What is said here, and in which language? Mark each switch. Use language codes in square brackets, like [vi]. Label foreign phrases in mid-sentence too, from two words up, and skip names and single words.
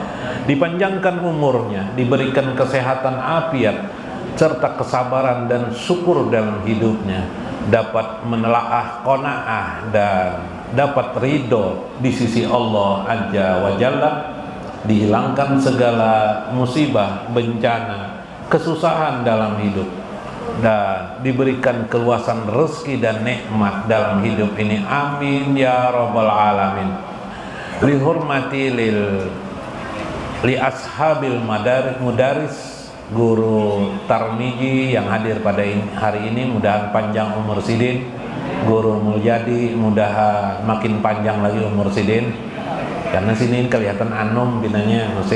[id] Dipanjangkan umurnya, diberikan kesehatan afiat serta kesabaran dan syukur dalam hidupnya, dapat menelaah qanaah dan dapat ridho di sisi Allah [ar] عز وجل, [id] dihilangkan segala musibah, bencana, kesusahan dalam hidup, dan diberikan keluasan rezeki dan nikmat dalam hidup ini. [ar] آمين يا رب العالمين. لحرمة لأصحاب المدارس, [bjn] guru Tarmiji yang hadir pada hari ini, mudahan panjang umur sidin. Guru Mulyadi, mudahan makin panjang lagi umur sidin, karena sini kelihatan anum binanya masih.